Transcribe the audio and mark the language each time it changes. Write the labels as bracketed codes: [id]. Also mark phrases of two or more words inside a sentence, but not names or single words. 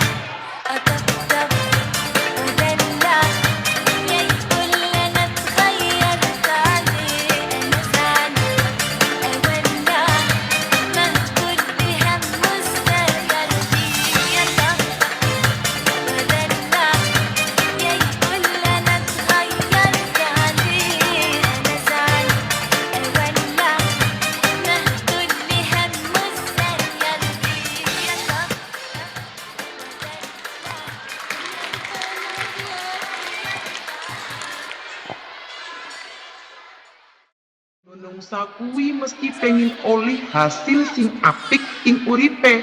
[ar] اطبطب ودلع يقول انا اتغيرت عليه انا زعل اولع ما كل همه ازاي يرضيه يطبطب ودلع يقول انا اتغيرت عليه انا زعل اولع ما كل همه ازاي [jv] Menungsa kuwi mesti pengin oleh hasil sing apik ing uripe.